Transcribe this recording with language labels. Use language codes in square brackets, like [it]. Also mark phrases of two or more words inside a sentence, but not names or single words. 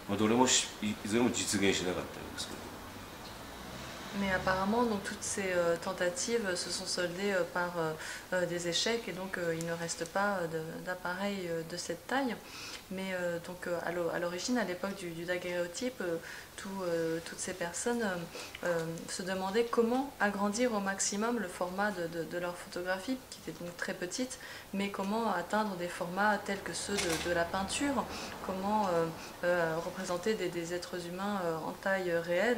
[ja] どれもいずれも実現しなかったようですけど。 [fr] Mais apparemment, donc, toutes ces tentatives se sont soldées par des échecs et donc il ne reste pas d'appareil de cette taille. Mais donc à l'origine, à l'époque du daguerréotype, toutes ces personnes se demandaient comment agrandir au maximum le format de leur photographie, qui était donc très petite, mais comment atteindre des formats tels que ceux de la peinture, comment représenter des êtres humains en taille réelle.